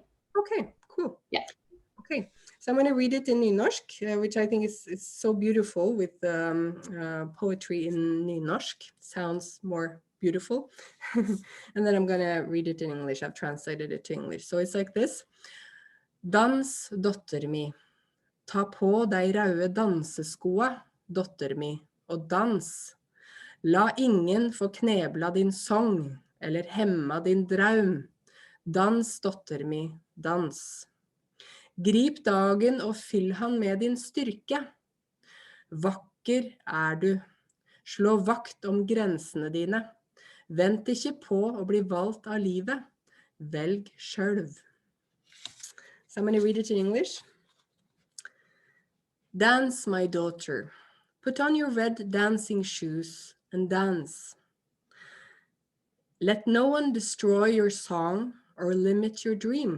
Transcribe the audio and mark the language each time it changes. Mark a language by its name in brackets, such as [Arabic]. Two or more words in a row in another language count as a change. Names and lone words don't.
[English] Okay, cool. Yeah. Okay, so I'm going to read it in nynorsk, which I think is so beautiful, with poetry in nynorsk. Sounds more beautiful. And then I'm going to read it in English. I've translated it to English. So it's like this. [Norwegian] Dans, dotter mi. Ta på deg røde danseskoa, dotter mi, og dans. La ingen få knebla din sang, eller hemma din draum. Dans, dotter mi, dans. Grip dagen og fyll han med din styrke. Vakker er du. Slå vakt om grensene dine. Vent ikke på å bli valgt av livet. Velg sjølv. [English] So I'm going to read it in English. Dance, my daughter. Put on your red dancing shoes and dance. Let no one destroy your song or limit your dream.